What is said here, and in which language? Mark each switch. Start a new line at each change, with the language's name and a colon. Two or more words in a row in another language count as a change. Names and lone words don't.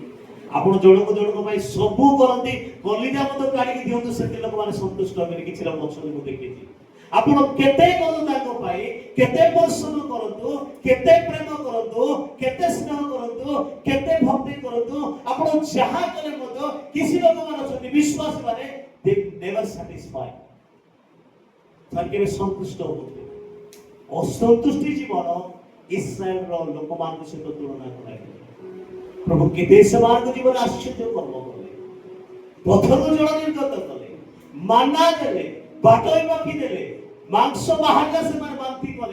Odia: ଆପଣ ଜଣକ ପାଇଁ ସବୁ କରନ୍ତି, କଲିଜା ମଧ୍ୟ କାଢିକି ଦିଅନ୍ତୁ, ସେଠି ଲୋକମାନେ ସନ୍ତୁଷ୍ଟ ହେବେନି। କିଛି ଲୋକ ଅଛନ୍ତି, ମୁଁ ଦେଖିଛି। ଆପଣ କେତେ କରନ୍ତୁ ତାଙ୍କ ପାଇଁ, କେତେ ପରିଶ୍ରମ କରନ୍ତୁ, କେତେ ପ୍ରେମ କରନ୍ତୁ, କେତେ ସ୍ନେହ କରନ୍ତୁ, କେତେ ଭକ୍ତି କରନ୍ତୁ, ଆପଣ ଯାହା କଲେ ମଧ୍ୟ କିଛି ଲୋକମାନେ ଅଛନ୍ତି ବିଶ୍ୱାସୀ ମାନେ,
English: they never satisfy,
Odia: କେବେ ସନ୍ତୁଷ୍ଟ ହୁଅନ୍ତି। ଅସନ୍ତୁଷ୍ଟି ଜୀବନ ଇସ୍ରାଏଲର ଲୋକମାନଙ୍କ ସହିତ ତୁଳନା କରାଯାଏ। ପ୍ରଭୁ କେତେ ସେମାନଙ୍କ ଜୀବନ ଆଶ୍ଚର୍ଯ୍ୟ କର୍ମ କଲେ, ପଥରକୁ ଜଳ ନିର୍ଗତ କଲେ, ମାନା ଦେଲେ, ବାଟ ବାକି ଦେଲେ, ମାଂସ ବାହାରିଲା ସେମାନେ ବାନ୍ତି କଲେ।